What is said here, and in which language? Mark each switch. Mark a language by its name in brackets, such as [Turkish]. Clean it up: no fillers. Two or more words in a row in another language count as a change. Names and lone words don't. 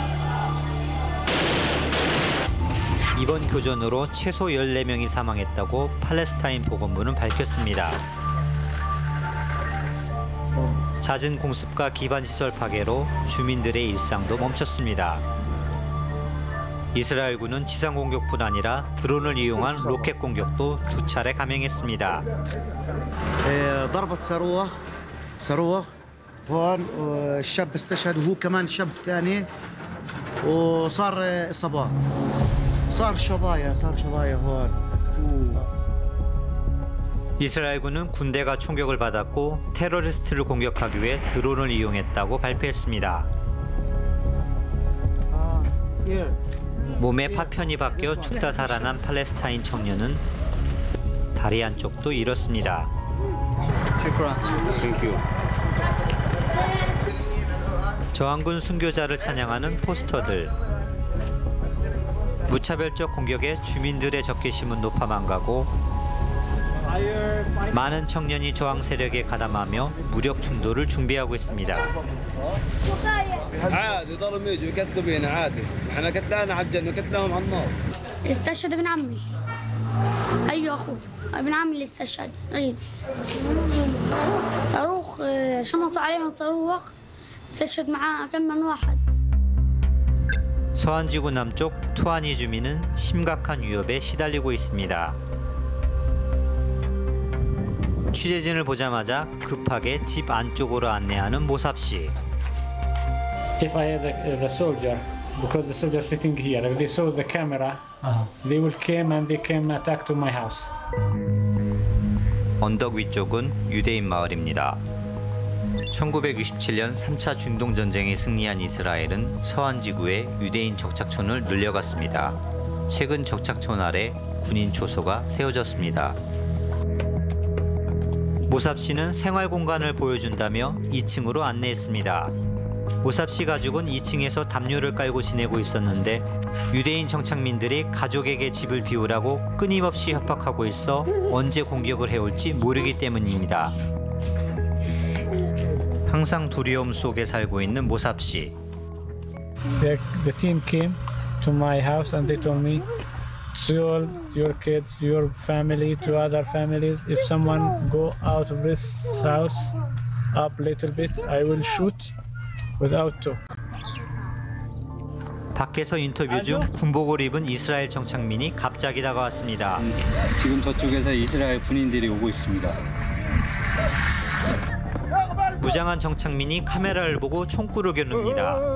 [Korean] 이번 교전으로 최소 14명이 사망했다고 팔레스타인 보건부는 밝혔습니다. 잦은 공습과 기반시설 파괴로 주민들의 일상도 멈췄습니다. 이스라엘군은 지상 공격뿐 아니라 드론을 이용한 로켓 공격도 2차례 감행했습니다. [Arabic] ضربة صاروخ هون الشاب استشهد وهو كمان شاب ثاني وصار إصابات صار شظايا هون. [Korean] 이스라엘군은 군대가 총격을 받았고 테러리스트를 공격하기 위해 드론을 이용했다고 발표했습니다. 몸에 파편이 박혀 죽다 살아난 팔레스타인 청년은 다리 한쪽도 잃었습니다. 저항군 순교자를 찬양하는 포스터들. 무차별적 공격에 주민들의 적개심은 높아만 가고 많은 청년이 저항 세력에 가담하며 무력 충돌을 준비하고 있습니다. [Arabic] استشهد ابن عمي. ايوه اخوه ابن عمي اللي استشهد عيد صاروخ شمطوا عليهم صاروخ استشهد معاه كم من واحد. [Korean] 서안지구 남쪽 투아니 주민은 심각한 위협에 시달리고 있습니다. 취재진을 보자마자 급하게 집 안쪽으로 안내하는 모삽 씨. [English] If I had the soldier, because the soldier sitting here, if they saw the camera, they will come and they came attack to my house. [Korean] 언덕 위쪽은 유대인 마을입니다. 1967년 3차 중동 전쟁에 승리한 이스라엘은 서안지구에 유대인 적착촌을 늘려갔습니다. 최근 적착촌 아래 군인 초소가 세워졌습니다. 모삽 씨는 생활 공간을 보여준다며 2층으로 안내했습니다. 모삽 씨 가족은 2층에서 담요를 깔고 지내고 있었는데 유대인 정착민들이 가족에게 집을 비우라고 끊임없이 협박하고 있어 언제 공격을 해올지 모르기 때문입니다. 항상 두려움 속에 살고 있는 모삽 씨. [English] The team came to my house and they told me to your kids, your family, to other families. If someone go out of this house up a little bit, I will shoot without talk. [Korean] 밖에서 인터뷰 중 군복을 입은 이스라엘 정착민이 갑자기 다가왔습니다. 지금 저쪽에서 이스라엘 군인들이 오고 있습니다. 무장한 정착민이 카메라를 보고 총구를 겨눕니다.